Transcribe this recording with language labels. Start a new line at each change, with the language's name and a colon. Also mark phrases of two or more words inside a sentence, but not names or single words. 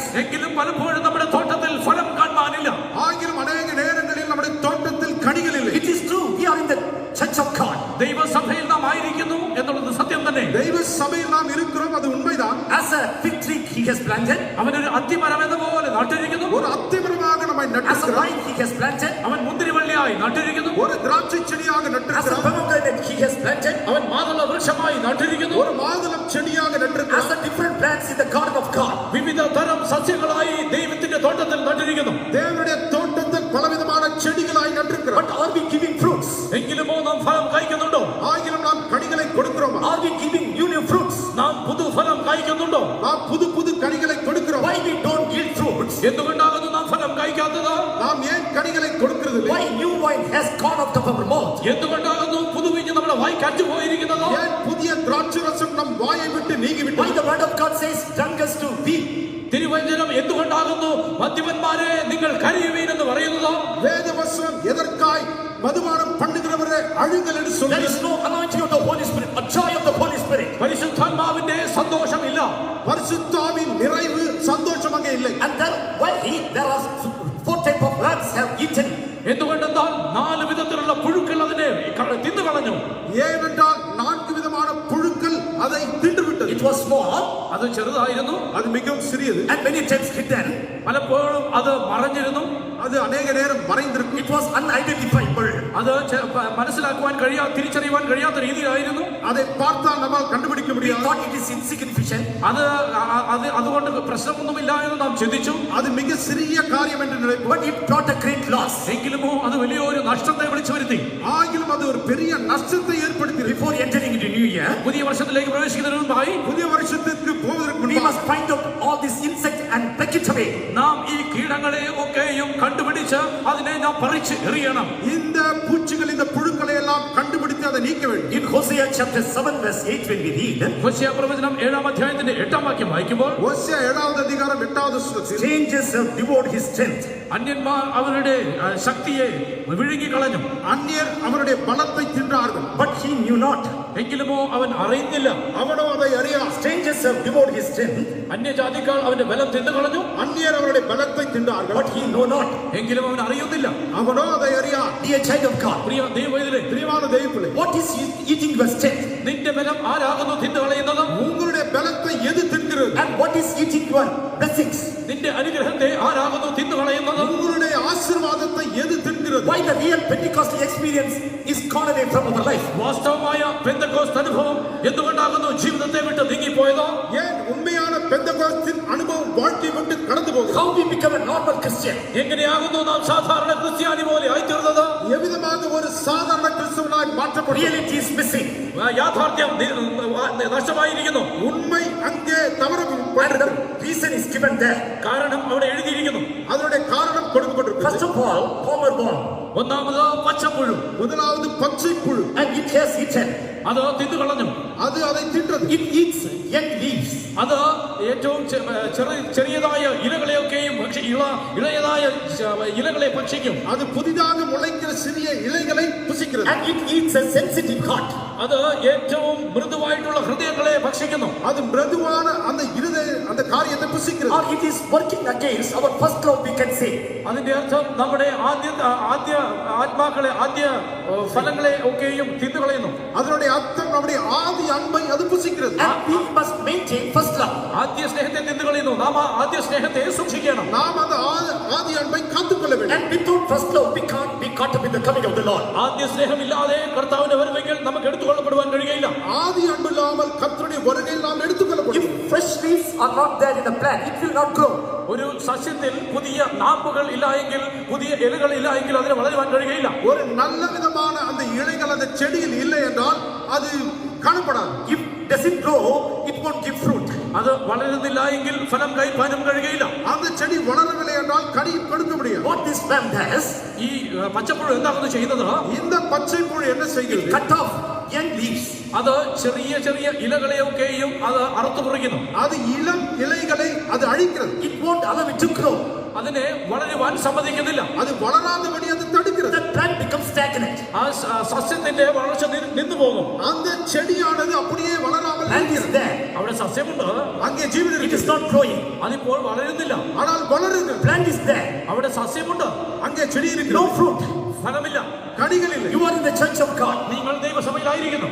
Malayalam: എങ്കിലും പലപ്പോഴും നമ്മുടെ തോട്ടത്തിൽ ഫലം കാണാനില്ല.
Tamil: ஆகிலும் அநேக நேரங்களில் நம்முடைய தோட்டத்தில் கனிகள் இல்லை.
English: It is true. We are in the church of God.
Malayalam: ദൈവസഭയിൽ നാം ആയിരിക്കുന്നു എന്നുള്ളത് സത്യം തന്നെ.
Tamil: தெய்வ சபையில் நாம் இருக்கிறோம், அது உண்மைதான்.
English: As a fig tree He has planted.
Malayalam: അവനൊരു അത്തിമരം എന്ന പോലെ നട്ടിരിക്കുന്നു.
Tamil: ஒரு அத்திமரமாக நம்மை
English: As a
Tamil: நட்டிருக்கிறார்.
English: vine He has planted.
Malayalam: അവൻ മുന്തിരിവള്ളിയായി നട്ടിരിക്കുന്നു.
Tamil: ஒரு திராட்சை செடியாக
English: As a
Tamil: நட்டிருக்கிறார்.
English: pomegranate He has planted.
Malayalam: അവൻ മാതള വൃക്ഷമായി നട്ടിരിക്കുന്നു.
Tamil: ஒரு மாதுளம் செடியாக
English: As
Tamil: நட்டிருக்கிறார்.
English: the different plants in the garden of God.
Malayalam: വിവിധ തരം സസ്യങ്ങളായി ദൈവത്തിന്റെ തോട്ടത്തിൽ നട്ടിരിക്കുന്നു.
Tamil: தேவனுடைய தோட்டத்தில் பலவிதமான செடிகளாய் நட்டிருக்கிறார்.
English: But are we giving fruits?
Malayalam: എങ്കിലുമോ നാം ഫലം കായ്ക്കുന്നുണ്ടോ?
Tamil: ஆகிலும் நாம் கனிகளை கொடுக்கிறோமா?
English: Are we giving new fruits?
Malayalam: നാം പുതുഫലം കായ്ക്കുന്നുണ്ടോ?
Tamil: நாம் புது புது கனிகளை கொடுக்கிறோம்.
English: Why we don't yield fruits?
Malayalam: എന്തുകൊണ്ടാകുന്നു നാം ഫലം കായ്ക്കാത്തത്?
Tamil: நாம் ஏன் கனிகளை கொடுக்கிறது இல்லை?
English: Why new wine has gone out of our mouth?
Malayalam: എന്തുകൊണ്ടാകുന്നു പുതുവിഞ്ഞ് നമ്മുടെ വായ്ക്കറ്റു പോയിരിക്കുന്നത്?
Tamil: ஏன் புதிய திராட்சை ரசம் நம் வாயை விட்டு
English: Why
Tamil: நீங்கிவிட்டது?
English: the word of God says drunkards to weep?
Malayalam: തിരുവചനം എന്തുകൊണ്ടാകുന്നു മദ്യപന്മാരെ നിങ്ങൾ കരയുവീൻ എന്ന് പറയുന്നത്?
Tamil: வேதவசனம் எதற்காய் மதுபானம் பண்ணுகிறவரே அழுங்கள் என்று
English: There
Tamil: சொல்கிறது?
English: is no anointing of the Holy Spirit, a joy of the Holy Spirit.
Malayalam: പരിശുദ്ധാത്മാവിന്റെ സന്തോഷമില്ല.
Tamil: பரிசுத்தாவின் நிறைவு சந்தோஷம் அங்கே இல்லை.
English: And then why there are 4 types of rats have eaten.
Malayalam: എന്തുകൊണ്ടെന്നാൽ 4 വിധത്തിലുള്ള പുഴുക്കൾ അതിനെ തിന്നു കളഞ്ഞു.
Tamil: ஏனென்றால் 4 விதமான புழுக்கள் அதை தின்றுவிட்டது.
English: It was small
Malayalam: അത് ചെറുതായിരുന്നു.
Tamil: அது மிகவும் சிறியது.
English: and many times hidden.
Malayalam: പലപ്പോഴും അത് മറഞ്ഞിരുന്നു.
Tamil: அது அநேக நேரம் மறைந்திருக்கும்.
English: It was unidentifiable.
Malayalam: അത് മനസ്സിലാക്കുവാൻ തിരിച്ചറിയുവാൻ കഴിയാത്ത രീതിയിലായിരുന്നു.
Tamil: அதை பார்த்தால் நம்மால் கண்டுபிடிக்க
English: We
Tamil: முடியாது.
English: thought it is insignificant.
Malayalam: അതുകൊണ്ട് പ്രശ്നമൊന്നുമില്ല എന്ന് നാം ചിന്തിച്ചു.
Tamil: அது மிக சிறிய காரியம் என்று நினைப்போம்.
English: But it brought a great loss.
Malayalam: എങ്കിലുമോ അത് വലിയൊരു നഷ്ടത്തെ വിളിച്ചു വരുത്തി.
Tamil: ஆகிலும் அது ஒரு பெரிய நஷ்டத்தை ஏற்படுத்தியது.
English: Before entering into new year,
Malayalam: പുതിയ വർഷത്തിലേക്ക് പ്രവേശിക്കുന്നതിന് മുമ്പായി
Tamil: புதிய வருஷத்திற்கு போவதற்கு
English: we
Tamil: முன்பாக
English: must find out all these insects and pluck it away.
Malayalam: നാം ഈ കീടങ്ങളെ ഒക്കെയും കണ്ടുപിടിച്ച് അതിനെ നാം പറിച്ച് എറിയണം.
Tamil: இந்த பூச்சிகள் இந்த புழுக்களை எல்லாம் கண்டுபிடித்து அதை நீக்க வேண்டும்.
English: In Hosea chapter 7 verse 8 when we read,
Malayalam: ഹോശേയ പ്രവചനം 7-ാം അധ്യായത്തിന്റെ 8-ാം വാക്യം വായിക്കുമ്പോൾ
Tamil: ஓசியா 7வது அதிகாரம் 8வது வசனத்தில்
English: strangers have devoured his strength.
Malayalam: അന്യന്മാർ അവരുടെ ശക്തിയെ വിഴുങ്ങിക്കളഞ്ഞു.
Tamil: அந்நியர் அவருடைய பலத்தை தின்றார்கள்.
English: But he knew not.
Malayalam: എങ്കിലുമോ അവൻ അറിയുന്നില്ല.
Tamil: அவனோ அதை அறியான்.
English: Strangers have devoured his strength.
Malayalam: അന്യജാതിക്കാർ അവന്റെ ബലം തിന്നുകളഞ്ഞു.
Tamil: அந்நியர் அவருடைய பலத்தை தின்றார்கள்.
English: But he know not.
Malayalam: എങ്കിലും അവൻ അറിയുന്നില്ല.
Tamil: அவனோ அதை அறியான்.
English: Dear child of God,
Malayalam: പ്രിയ ദൈവവേദനേ,
Tamil: பிரியமான தெய்வப்பிள்ளை,
English: what is eating your strength?
Malayalam: നിന്റെ ബലം ആരാകുന്നു തിന്നുകളയുന്നത്?
Tamil: உங்களுடைய பலத்தை எது தின்கிறது?
English: And what is eating your blessings?
Malayalam: നിന്റെ അനുഗ്രഹത്തെ ആരാകുന്നു തിന്നുകളയുന്നത്?
Tamil: உங்களுடைய ஆசீர்வாதத்தை எது தின்கிறது?
English: Why the real Pentecostal experience is gone away from our life?
Malayalam: വാസ്തവമായ പെന്തക്കോസ്ത് അനുഭവം എന്തുകൊണ്ടാകുന്നു ജീവിതത്തെ വിട്ട് നീങ്ങിപ്പോയത്?
Tamil: ஏன் உண்மையான பெந்தகோஸ்தின் அனுபவம் வாழ்க்கை விட்டு கடந்து போகுது?
English: How we become a normal Christian?
Malayalam: എങ്ങനെയാകുന്നു നാം സാധാരണ ക്രിസ്ത്യാനി പോലെ ആയിത്തീർന്നത്?
Tamil: எவ்விதமாக ஒரு சாதாரண கிறிஸ்தவனாய் மாற்றப்பட்டது?
English: Reality is missing.
Malayalam: യാഥാർത്ഥ്യം നഷ്ടമായിരിക്കുന്നു.
Tamil: உண்மை அங்கே தவறு.
English: And the reason is given there.
Malayalam: കാരണം അവിടെ എഴുതിയിരിക്കുന്നു.
Tamil: அதனுடைய காரணம் கொடுக்கப்பட்டிருக்கிறது.
English: First of all, palmer worm.
Malayalam: ഒന്നാമത് പച്ചപ്പുഴു.
Tamil: முதலாவது பச்சை புழு.
English: And it has eaten.
Malayalam: അത് തിന്നുകളഞ്ഞു.
Tamil: அது அதை தின்றது.
English: It eats young leaves.
Malayalam: അത് ഏറ്റവും ചെറിയതായ ഇലകളെയൊക്കെയും ഇളയതായ ഇലകളെ ഭക്ഷിക്കും.
Tamil: அது புதிதாக முளைக்கிற சிறிய இலைகளை புசிக்கிறது.
English: And it eats a sensitive heart.
Malayalam: അത് ഏറ്റവും മൃദുവായിട്ടുള്ള ഹൃദയങ്ങളെ ഭക്ഷിക്കുന്നു.
Tamil: அது மிருதுவான அந்த காரியத்தை புசிக்கிறது.
English: Or it is working against our first love, we can say.
Malayalam: അതിന്റെ അർത്ഥം നമ്മുടെ ആദ്യ ആത്മാക്കളെ ആദ്യ ഫലങ്ങളെ ഒക്കെയും തിന്നുകളയുന്നു.
Tamil: அதனுடைய அர்த்தம் அவருடைய ஆதி அன்பை அது புசிக்கிறது.
English: And we must maintain first love.
Malayalam: ആദ്യ സ്നേഹത്തെ നിന്ന് കളയുന്നു. നാം ആ ആദ്യ സ്നേഹത്തെ സൂക്ഷിക്കണം.
Tamil: நாம் அந்த ஆதி அன்பை காத்துக்கொள்ள வேண்டும்.
English: And without first love, we can't be caught up in the coming of the Lord.
Malayalam: ആദ്യ സ്നേഹമില്ലാതെ കർത്താവിന്റെ വരവെങ്കിൽ നമുക്ക് എടുത്തുകൊള്ളപ്പെടുവാൻ കഴിയില്ല.
Tamil: ஆதி அன்பு இல்லாமல் கர்த்தருடைய வருகையில் நாம் எடுத்துக்கொள்ளப்படும்.
English: If fresh leaves are not there in the plant, it will not grow.
Malayalam: ഒരു സസ്യത്തിൽ പുതിയ നാമ്പുകൾ ഇല്ല എങ്കിൽ, പുതിയ ഇലകൾ ഇല്ല എങ്കിൽ അതിന് വളരുവാൻ കഴിയില്ല.
Tamil: ஒரு நல்ல விதமான அந்த இலைகள் அந்த செடியில் இல்லை என்றால் அது காணப்படாது.
English: If doesn't grow, it won't give fruit.
Malayalam: അത് വളരുന്നില്ല എങ്കിൽ ഫലം കഴിപ്പാനും കഴിയുകയില്ല.
Tamil: அந்த செடி வளரவில்லை என்றால் கனி கொடுக்க முடியாது.
English: What this plant does,
Malayalam: ഈ പച്ചപ്പുഴു എന്താണെന്ന് ചെയ്യുന്നത്,
Tamil: இந்த பச்சை புழு என்ன
English: it
Tamil: செய்கிறது?
English: cut off young leaves.
Malayalam: അത് ചെറിയ ചെറിയ ഇലകളെയൊക്കെയും അത് അറുത്തു മുറിക്കുന്നു.
Tamil: அது இளம் இலைகளை அது அழிக்கிறது.
English: It won't allow it to grow.
Malayalam: അതിനെ വളരുവാൻ സമ്മതിക്കുന്നില്ല.
Tamil: அது வளராதபடி அது தடுக்கிறது.
English: The plant becomes stagnant.
Malayalam: ആ സസ്യത്തിന്റെ വളർച്ച നിന്നു പോകും.
Tamil: அந்த செடியானது அப்படியே வளராமல்
English: Plant is
Tamil: இருக்கிறது.
English: there.
Malayalam: അവിടെ സസ്യമുണ്ട്,
Tamil: அங்கே ஜீவன்
English: It is
Tamil: இருக்கிறது.
English: not growing.
Malayalam: അതിപ്പോൾ വളരുന്നില്ല.
Tamil: ஆனால் வளருது.
English: Plant is there.
Malayalam: അവിടെ സസ്യമുണ്ട്,
Tamil: அங்கே செடி
English: No
Tamil: இருக்கிறது.
English: fruit.
Malayalam: ഫലമില്ല.
Tamil: கனிகள் இல்லை.
English: You are in the church of God.
Malayalam: നിങ്ങൾ ദൈവസഭയിലായിരിക്കുന്നു,